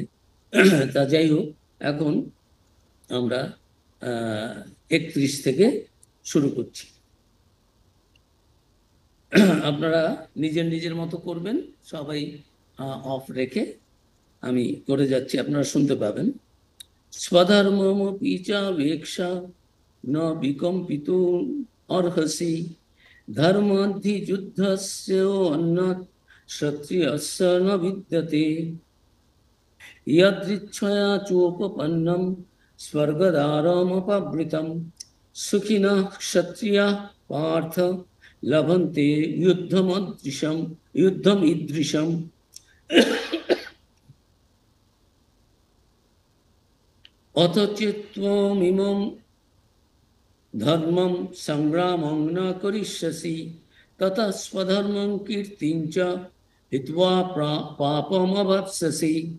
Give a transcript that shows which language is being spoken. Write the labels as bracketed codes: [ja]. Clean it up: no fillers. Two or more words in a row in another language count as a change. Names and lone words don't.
[bn] তা যাই হোক, এখন আমরা 31 থেকে শুরু করছি। আপনারা নিজের নিজের মতো করবেন, সবাই অফ রেখে আমি করে যাচ্ছি, আপনারা শুনতে পাবেন। [sa] স্বধর্মমপি চাবেক্ষা ন বিকম্পিত অর্হসি, ধর্মাদ্ধি যুদ্ধস্য অন্যৎ ক্ষত্রিয়স্য ন বিদ্যতে, यदृच्छया चोपपन्नं स्वर्गद्वारमपावृतं, सुखिनः क्षत्रियाः पार्थ लभन्ते युद्धमीदृशम्। अथ चेत्त्वमिमं धर्मं संग्रामं न करिष्यसि, ततः स्वधर्मं कीर्तिं च हित्वा पापमवाप्स्यसि।